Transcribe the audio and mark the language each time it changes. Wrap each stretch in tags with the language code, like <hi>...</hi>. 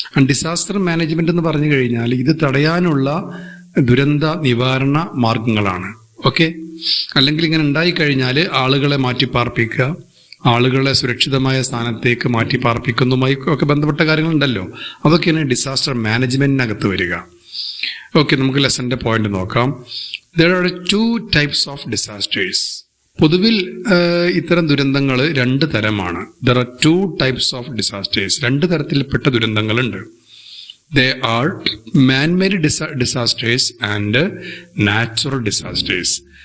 <ml>Disaster management എന്ന് പറഞ്ഞു കഴിഞ്ഞാൽ ഇത് തടയാനുള്ള ദുരന്ത നിവാരണ മാർഗങ്ങളാണ്. ഓക്കെ, അല്ലെങ്കിൽ ഇങ്ങനെ ഉണ്ടായിക്കഴിഞ്ഞാൽ ആളുകളെ മാറ്റിപ്പാർപ്പിക്കുക, ആളുകളെ സുരക്ഷിതമായ സ്ഥാനത്തേക്ക് മാറ്റിപ്പാർപ്പിക്കുന്നതുമായി ഒക്കെ ബന്ധപ്പെട്ട കാര്യങ്ങളുണ്ടല്ലോ, അതൊക്കെയാണ് ഡിസാസ്റ്റർ മാനേജ്മെന്റിനകത്ത് വരിക. ഓക്കെ, നമുക്ക് ലെസന്റെ പോയിന്റ് നോക്കാം.</ml> <en>There are two types of disasters.</en> <ml>പൊതുവിൽ ഇത്തരം ദുരന്തങ്ങൾ രണ്ട് തരമാണ്.</ml> <en>There are 2 types of disasters.</en> <ml>രണ്ട് തരത്തിൽപ്പെട്ട ദുരന്തങ്ങളുണ്ട്.</ml> <en>They are man-made disasters and natural disasters.</en>